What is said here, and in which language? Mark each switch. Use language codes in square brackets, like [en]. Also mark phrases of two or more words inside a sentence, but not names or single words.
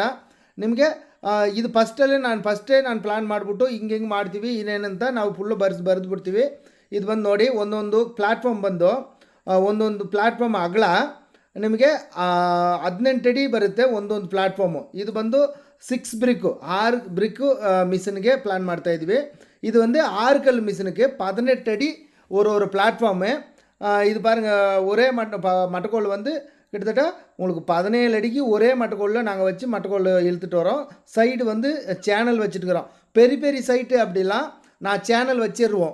[kn] ನಿಮಗೆ ಇದು ಫಸ್ಟೇ ನಾನು ಪ್ಲಾನ್ ಮಾಡಿಬಿಟ್ಟು ಹಿಂಗೆ ಮಾಡ್ತೀವಿ ಇನ್ನೇನಂತ ನಾವು ಫುಲ್ಲು ಬರೆದು ಬಿಡ್ತೀವಿ. ಇದು ಬಂದು ನೋಡಿ, ಒಂದೊಂದು ಪ್ಲಾಟ್ಫಾರ್ಮ್ ಅಗಲ ನಿಮಗೆ 18 ಅಡಿ ಬರುತ್ತೆ ಒಂದೊಂದು ಪ್ಲಾಟ್ಫಾರ್ಮು. ಇದು ಬಂದು 6 [en] brick machine [kn] ಪ್ಲಾನ್ ಮಾಡ್ತಾಯಿದ್ವಿ. [ta] இது வந்து 6 கல் மிஷினுக்கு 18 அடி ஒரு பிளாட்ஃபார்மு. இது பாருங்கள், ஒரே மட்டக்கோல் வந்து கிட்டத்தட்ட உங்களுக்கு 17 அடிக்கு ஒரே மட்டக்கோலில் நாங்கள் வச்சு மட்டக்கோல் இழுத்துட்டு வரோம். சைடு வந்து சேனல் வச்சுட்டுக்கிறோம். பெரிய சைட்டு அப்படிலாம் நான் சேனல் வச்சிடுவோம்.